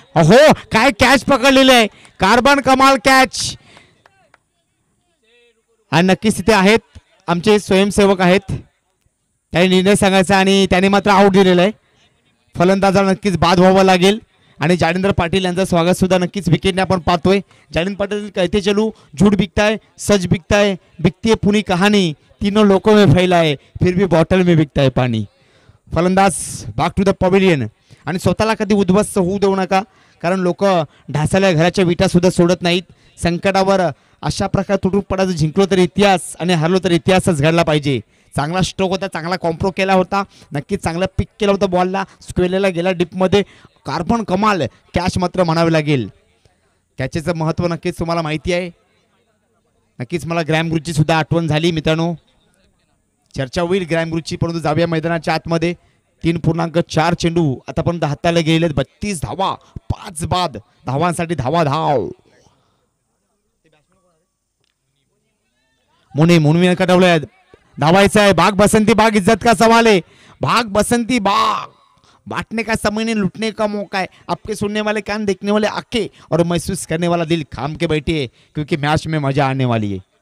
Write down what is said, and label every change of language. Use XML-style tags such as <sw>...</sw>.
<mr>अहो काय कॅच पकडलेलं आहे कार्बन कमाल कॅच. आणि नक्कीच तिथे आहेत आमचे स्वयंसेवक आहेत त्यांनी निर्णय सांगायचा आणि त्याने मात्र आऊट दिलेलं आहे. फलंदाजाला नक्कीच बाद व्हावं लागेल. आणि जाडिंदर पाटील यांचं स्वागत सुद्धा नक्कीच विकेटने आपण पाहतोय.</mr> <hi>जाडिंदर पाटील कहते चलू झूठ बिकता है सच बिकता है बिकती है पुनी कहानी तीनों लोगों में फैला है फिर भी बॉटल में बिकता है</hi> <mr>पाणी. फलंदाज</mr> <en>Back to the pavilion.</en> <mr>आणि स्वतःला कधी उद्ध्वस्त होऊ देऊ नका कारण लोक ढासळ्या घराच्या विटा सुद्धा सोडत नाहीत. संकटावर अशा प्रकारे तुटून पडायचं जिंकलो तर इतिहास आणि हरलो तर इतिहासच घडला पाहिजे. चांगला स्ट्रोक होता चांगला कॉम्प्रो केला होता. नक्कीच चांगला पिक केला होता बॉलला स्क्वेअरला गेला डीपमध्ये कार्बन कमाल कॅच मात्र म्हणावे लागेल. कॅचेचं महत्त्व नक्कीच तुम्हाला माहिती आहे. नक्कीच मला ग्रॅम ग्रुची सुद्धा आठवण झाली मित्रांनो. चर्चा होईल ग्रॅम ग्रुची परंतु जाऊया मैदानाच्या आतमध्ये. 3.4 चेंडू आतापर्यंत हाताला गेलेले 32 धावा 5 बाद धावांसाठी धाव मुनी कटवले धावायचं आहे.</mr> <hi>भाग बसंती बाग इज्जत का सवाल है भाग बसंती बाग बांटने का समय नहीं लुटने का मौका है. आपके सुनने वाले कान देखने वाले आंखें और महसूस करने वाला दिल थाम के बैठिए क्योंकि मैच में मजा आने वाली है.</hi>